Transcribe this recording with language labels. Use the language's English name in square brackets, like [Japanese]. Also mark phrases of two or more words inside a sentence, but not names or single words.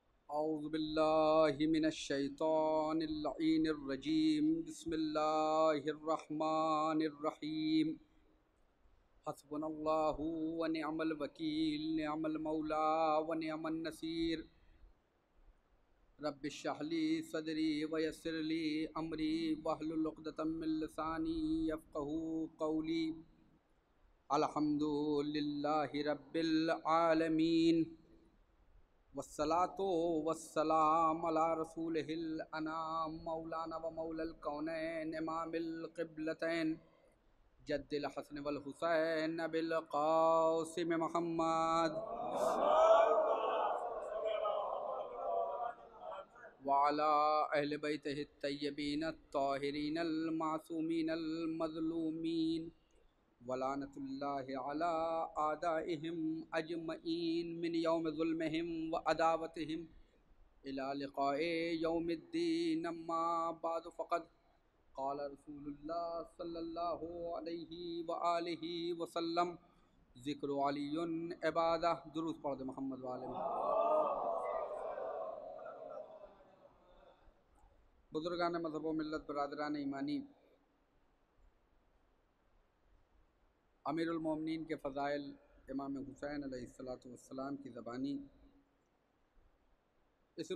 [Arabic] أعوذ بالله من الشيطان اللعين الرجيم بسم الله الرحمن الرحيم حسبنا الله ونعم الوكيل نعم المولى ونعم النصير رب اشرح لي صدري ويسر لي أمري واحلل عقدة من لساني يفقهوا قولي الحمد لله رب العالمين والصلاة والسلام على رسوله الأنام مولانا ومولى الكونين إمام القبلتين جد الحسن والحسين أبي القاسم محمد وعلى أهل بيته الطيبين الطاهرين المعصومين المظلومين ولعنة الله على أعدائهم أجمعين من يوم ظلمهم وعداوتهم إلى لقاء يوم الدين أما بعد فقد قال رسول الله صلى الله عليه وآله وسلم ذكر علي عبادة. [Urdu] درود پڑھ دے محمد والے میں۔ بزرگان مذہب و ملت برادران ایمانی، امیر المومنین کے فضائل امام حسین [Arabic] عليه الصلاة والسلام [Urdu] کی زبانی اس